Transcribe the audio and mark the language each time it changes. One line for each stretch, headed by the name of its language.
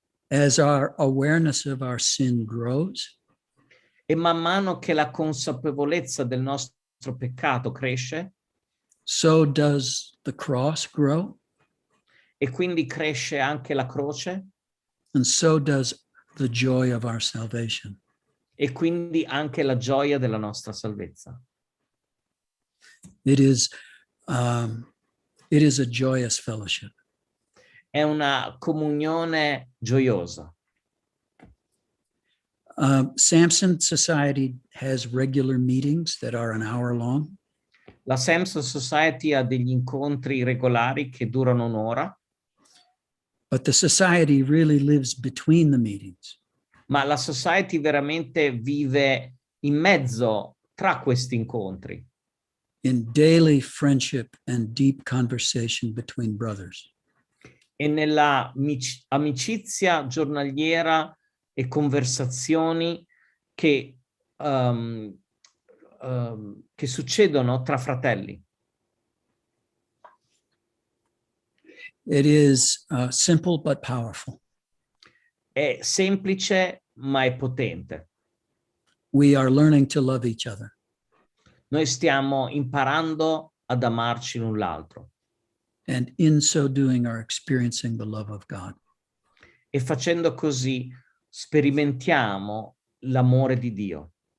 English: As our awareness of our sin grows,
Italian: E man mano che la consapevolezza del nostro peccato cresce,
English: so does the cross grow,
Italian: e quindi cresce anche la croce,
English: and so does the joy of our salvation.
Italian: e quindi anche la gioia della nostra salvezza.
English: It is a joyous fellowship.
Italian: È una comunione gioiosa.
English: Samson Society has regular meetings that are an hour long.
Italian: La Samsone Society ha degli incontri regolari che durano un'ora,
English: But the society really lives between the meetings.
Italian: ma la Society veramente vive in mezzo tra questi incontri,
English: In daily friendship and deep conversation between brothers.
Italian: e nella amicizia giornaliera e conversazioni che succedono tra fratelli.
English: It is simple but powerful.
Italian: È semplice ma è potente.
English: We are learning to love each other.
Italian: Noi stiamo imparando ad amarci l'un l'altro,
English: And in so doing are experiencing the love of God.
Italian: e facendo così sperimentiamo l'amore di Dio.